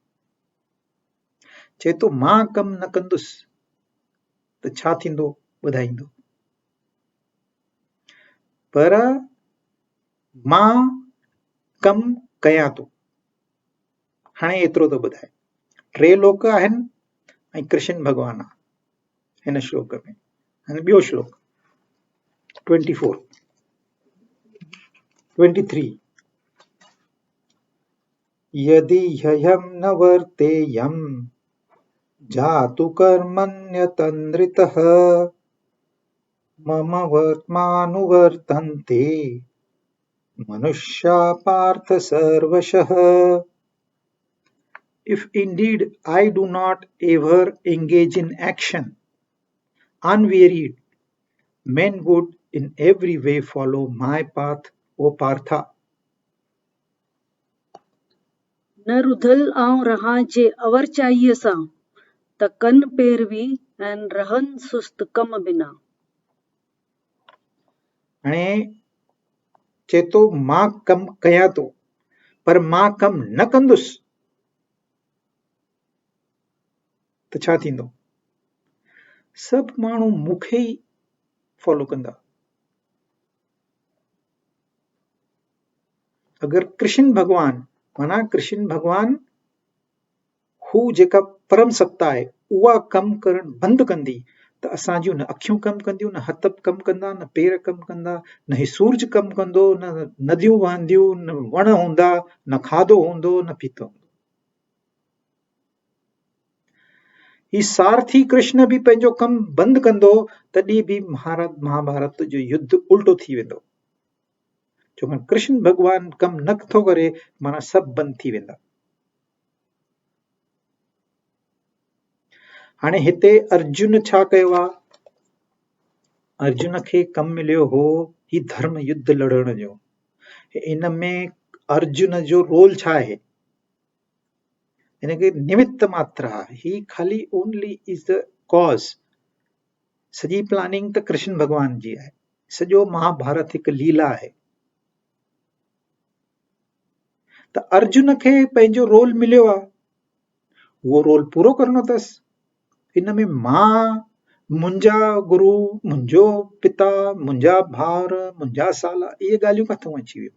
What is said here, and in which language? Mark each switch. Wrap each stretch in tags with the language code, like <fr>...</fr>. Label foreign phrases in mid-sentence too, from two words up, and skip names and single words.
<sd>चए थो मां कमु न कंदुसि त छा थींदो ॿुधाईंदो, पर मां कमु कयां थो। हाणे एतिरो थो ॿुधाए, 3 लोक आहिनि ऐं कृष्ण भॻवान आहे हिन श्लोक में। हाणे ॿियो श्लोक</sd> <sa>24 23 यदि ह्यहं न वर्तेयं जातु कर्मण्यतन्द्रितः मम वर्त्मानुवर्तन्ते मनुष्या पार्थ सर्वशः।</sa> <en>If indeed I do not ever engage in action, unwearied, men would in every way follow my path, O Partha.</en> <sd>न रुधल आऊं रहां जे अवरचाईअ सां, त कन पैरवी ऐं रहनि सुस्त कम बिना। हाणे चए थो मां कमु कयां थो, पर मां कमु न कंदुसि त छा थींदो? सभु माण्हू मूंखे ई फॉलो कंदा। अगरि कृष्ण भॻवान माना कृष्ण भॻवान हू जेका परम सत्ता आहे उहा कमु करणु बंदि कंदी त असांजियूं न अखियूं कमु कंदियूं, न हथ कमु कंदा, न पेर कमु कंदा, न ही सूरज कमु कंदो, न नदियूं वहंदियूं, न वण हूंदा, न खाधो हूंदो, न पीतो हूंदो। ही सारथी कृष्ण बि पंहिंजो कमु बंदि कंदो तॾहिं बि महाभारत जो युद्ध उल्टो थी वेंदो। छाकाणि कृष्ण भॻवान कमु नथो करे माना सभु बंदि थी वेंदा। हाणे हिते अर्जुन छा कयो आहे? अर्जुन खे कमु मिलियो हो ही धर्म युद्ध लड़ण जो। इन में अर्जुन जो रोल छा आहे? हिनखे निमित्त मात्र आहे। ही खाली</sd> <en>only is the cause.</en> <sd>सॼी प्लानिंग त कृष्ण भॻवान जी आहे। सॼो महाभारत हिकु लीला आहे। त अर्जुन खे पंहिंजो रोल मिलियो आहे, उहो रोल पूरो करणो अथसि। इन में मां, मुंहिंजा गुरु, मुंहिंजो पिता, मुंहिंजा भाउर, मुंहिंजा साला, इहे ॻाल्हियूं किथां अची वियूं?</sd>